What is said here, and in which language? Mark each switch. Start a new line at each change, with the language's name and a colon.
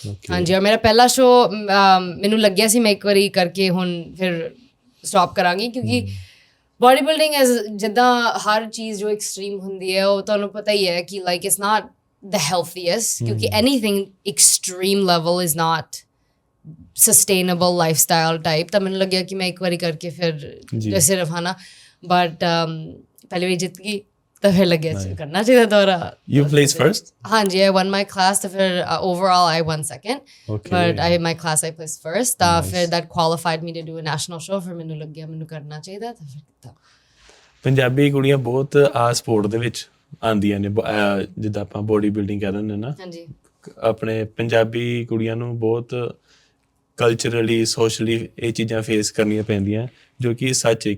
Punjabi: ਹਾਂਜੀ ਔਰ ਮੇਰਾ ਪਹਿਲਾ ਸ਼ੋਅ ਮੈਨੂੰ ਲੱਗਿਆ ਸੀ ਮੈਂ ਇੱਕ ਵਾਰੀ ਕਰਕੇ ਹੁਣ ਫਿਰ ਸਟਾਪ ਕਰਾਂਗੀ ਕਿਉਂਕਿ ਬਾਡੀ ਬਿਲਡਿੰਗ ਜਿੱਦਾਂ ਹਰ ਚੀਜ਼ ਜੋ ਐਕਸਟ੍ਰੀਮ ਹੁੰਦੀ ਹੈ ਉਹ ਤੁਹਾਨੂੰ ਪਤਾ ਹੀ ਹੈ ਕਿ
English: like it's not the healthiest
Punjabi: ਕਿਉਂਕਿ
English: anything extreme level is not sustainable lifestyle type
Punjabi: ਤਾਂ ਮੈਨੂੰ ਲੱਗਿਆ ਕਿ ਮੈਂ ਇੱਕ ਵਾਰੀ ਕਰਕੇ ਫਿਰ ਸਿਰਫ ਹੈ ਨਾ ਬਟ ਪਹਿਲੀ ਵਾਰੀ ਜਿੱਤ ਗਈ ਤਾਂ ਫਿਰ ਲੱਗਿਆ ਕਰਨਾ ਚਾਹੀਦਾ ਦੁਬਾਰਾ।
English: You placed first? ਹਾਂਜੀ, I won my class
Punjabi: ਤਾਂ ਫਿਰ
English: overall I won second, Okay. but my class I placed first,
Punjabi: ਤਾਂ ਫਿਰ
English: that qualified me to do a national show,
Punjabi: ਫਿਰ ਮੈਨੂੰ ਲੱਗਿਆ ਮੈਨੂੰ ਕਰਨਾ ਚਾਹੀਦਾ ਤਾਂ ਫਿਰ ਕੀਤਾ। ਪੰਜਾਬੀ ਕੁੜੀਆਂ ਬਹੁਤ ਆ ਸਪੋਰਟ ਦੇ ਵਿੱਚ ਆਉਂਦੀਆਂ ਨੇ, ਜਿੱਦਾਂ ਆਪਾਂ ਬੋਡੀ ਬਿਲਡਿੰਗ ਕਹਿ ਦਿੰਦੇ ਨਾ, ਹਾਂਜੀ ਆਪਣੇ ਪੰਜਾਬੀ ਕੁੜੀਆਂ ਨੂੰ ਬਹੁਤ ਕਲਚਰਲੀ ਸੋਸ਼ਲੀ ਇਹ ਚੀਜ਼ਾਂ ਫੇਸ ਕਰਨੀਆਂ ਪੈਂਦੀਆਂ, ਜੋ ਕਿ ਸੱਚ ਹੈ।